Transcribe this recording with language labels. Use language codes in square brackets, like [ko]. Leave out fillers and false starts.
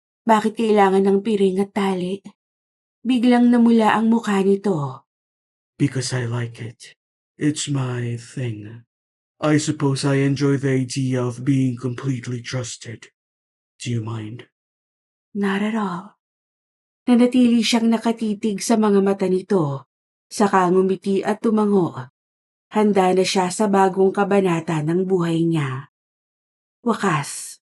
[tl] Bakit kailangan ng piring at tali? Biglang namula ang mukha nito. [en] Because I like it. It's my thing. I suppose I enjoy the idea of being completely trusted. Do you mind? Not at all. [tl] Nanatili siyang nakatitig sa mga mata nito. Saka ngumiti at tumango. Handa na siya sa bagong kabanata ng buhay niya. Wakas.